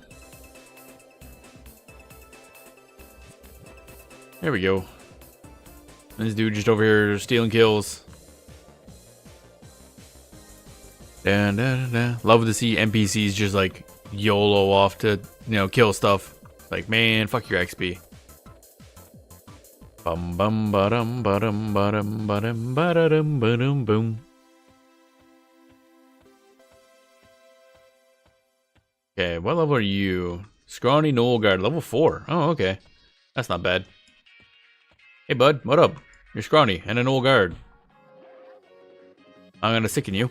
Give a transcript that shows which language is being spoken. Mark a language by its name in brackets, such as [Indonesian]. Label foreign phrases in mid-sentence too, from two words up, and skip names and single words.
[English] There we go. This dude just over here stealing kills. Da, da, da, da. Love to see NPCs just like YOLO off to, you know, kill stuff. Like, man, fuck your XP. Bum bum ba-dum ba-dum ba-dum ba-dum ba-dum ba-dum boom. Okay, what level are you? Scrawny Knoll Guard, level 4. Oh, okay. That's not bad. Hey, bud, what up? You're scrawny and an old guard. I'm gonna sicken you.